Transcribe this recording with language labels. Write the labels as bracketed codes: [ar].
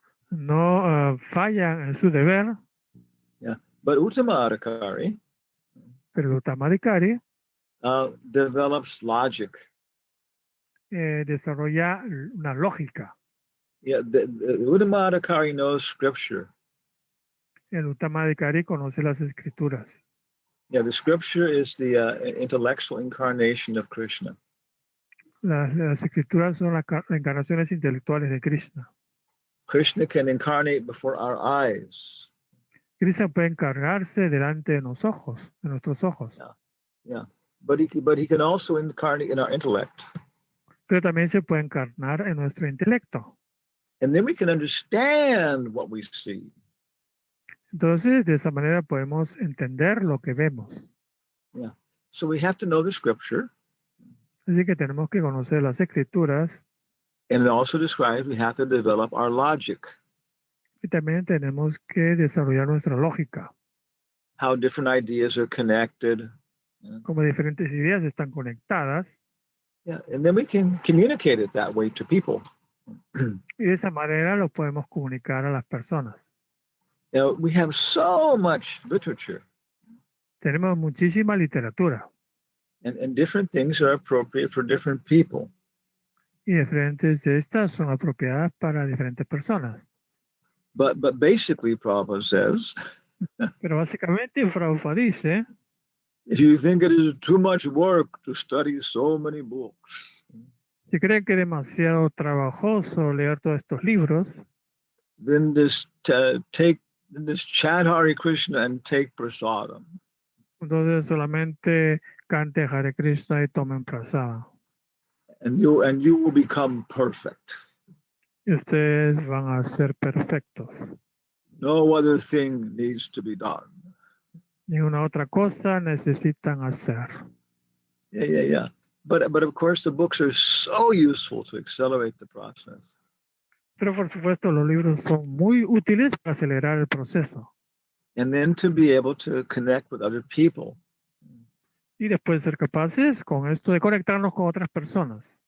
[es] no fallan en su deber, [en] But Uttama Adhikari [es] pero el Uttama Adhikari [en] develops logic. [es] desarrolla una lógica. [en] The Uttama Adhikari knows scripture. [es] El Uttama Adhikari conoce las escrituras. [en] The scripture is the intellectual incarnation of Krishna. [es] Las escrituras son las encarnaciones intelectuales de Krishna. [en] Krishna can incarnate before our eyes. [es] Krishna puede encargarse delante de nuestros ojos. [en] But he can also incarnate in our intellect. [es] Pero también se puede encarnar en nuestro intelecto. [en] And then we can understand what we see. [es] Entonces, de esa manera podemos entender lo que vemos. [en] So we have to know the scripture. [es] Así que tenemos que conocer las escrituras. [en] And it also describes we have to develop our logic. [es] Y también tenemos que desarrollar nuestra lógica. [en] How different ideas are connected. [es] Como diferentes ideas están conectadas. [en] And then we can communicate it that way to people. [es] Y de esa manera lo podemos comunicar a las personas. [en] We have so much literature. [es] Tenemos muchísima literatura. [en] And different things are appropriate for different people. [es] Y diferentes de estas son apropiadas para diferentes personas. [en] But basically, Prabhupada says, [es] Pero básicamente Prabhupada dice, [en] if you think it is too much work to study so many books, [es] si creen que es demasiado trabajoso leer todos estos libros, [en] then this chant Hare Krishna and take prasadam. [es] entonces solamente cante Hare Krishna y tomen prasada. [en] And you will become perfect. [es] Y ustedes van a ser perfectos. [en] No other thing needs to be done. [es] Ninguna otra cosa necesitan hacer. [en] But of course, the books are so useful to accelerate the process. [es] Pero por supuesto, los libros son muy útiles para acelerar el proceso. [en] And then to be able to connect with other people. [es] Y después ser capaces con esto de conectarnos con otras personas.